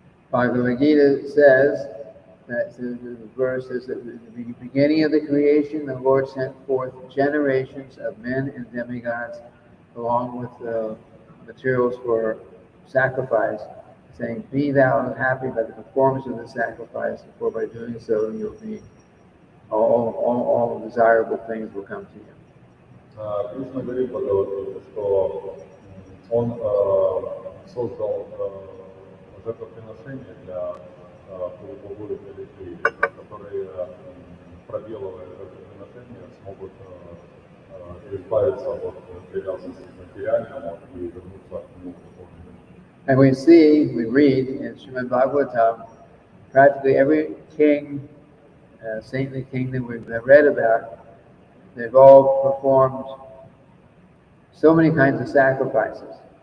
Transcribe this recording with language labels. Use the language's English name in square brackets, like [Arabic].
[English] Bhagavad Gita says that the verse is that at the beginning of the creation, the Lord sent forth generations of men and demigods, along with the materials for sacrifice, saying, "Be thou happy by the performance of the sacrifice, for by doing so you'll be all desirable things will come to you." [Russian] Кришна говорит Бхагаватгите, что он создал жертвоприношения для полубогов и людей, которые, проделывая жертвоприношения, смогут избавиться от привязанности к материальному и вернуться к нему. [English] And we read in Srimad-bhagavatam, practically every king, saintly king that we've read about, they've all performed so many kinds of sacrifices.